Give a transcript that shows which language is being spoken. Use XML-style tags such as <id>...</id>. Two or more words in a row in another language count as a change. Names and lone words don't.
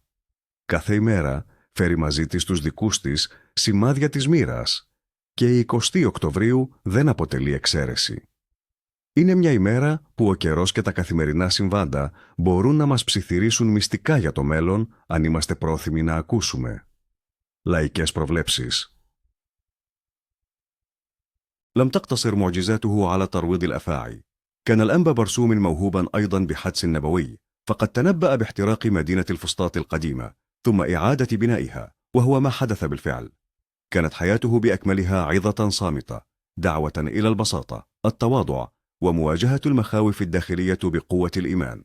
<el>Κάθε ημέρα φέρει μαζί της τους δικούς της σημάδια της μοίρας και η 20 Οκτωβρίου δεν αποτελεί εξαίρεση. Είναι μια ημέρα που ο καιρός και τα καθημερινά συμβάντα μπορούν να μας ψιθυρίσουν μυστικά για το μέλλον αν είμαστε πρόθυμοι να ακούσουμε. Λαϊκές προβλέψεις.</el> <ar>لم تقتصر معجزاته على ترويض الأفاعي. كان الأنبا برسوم موهوبا أيضا بحدس نبوي، فقد تنبأ باحتراق مدينة الفسطاط القديمة ثم إعادة بنائها، وهو ما حدث بالفعل. كانت حياته بأكملها عظة صامتة، دعوة إلى البساطة، التواضع، ومواجهة المخاوف الداخلية بقوة الإيمان.</ar>